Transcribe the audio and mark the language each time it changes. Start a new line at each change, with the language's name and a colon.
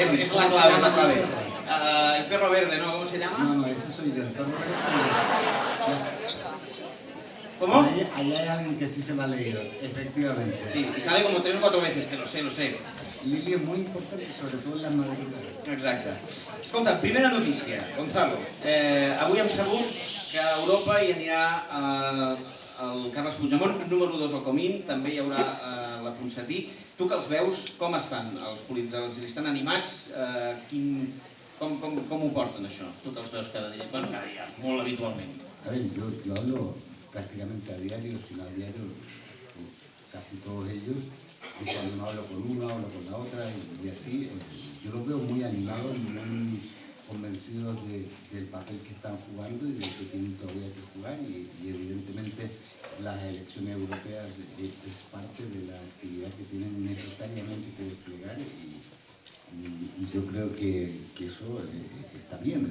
Spanish: Es la clave, es la clave. El perro verde, ¿no? ¿Cómo se llama? No, ese soy yo, el perro verde soy yo. ¿Cómo? Ahí hay alguien que sí se lo ha leído, efectivamente. Sí, y sale como 3 o 4 veces, que lo sé. Lili es muy importante, sobre todo en las madrugadas.
Catalan: Exacte. Escolta, primera notícia, Gonzalo. Avui hem sabut que a Europa hi anirà el Carles Puigdemont, número 2 al Comín, també hi haurà la Ponsatí. Tu que els veus, com estan els polítics? Estan animats? Com ho porten això? Tu que els veus cada dia, molt habitualment.
Spanish: A ver, yo hablo prácticamente a diario, si no a diario, con casi todos ellos. Y cuando no hablo con uno, hablo con la otra y así. Yo los veo muy animados, muy convencidos del papel que están jugando y del que tienen todavía que jugar, y evidentemente las elecciones europeas es parte de la actividad que tienen necesariamente que desplegar, y yo creo que eso está bien.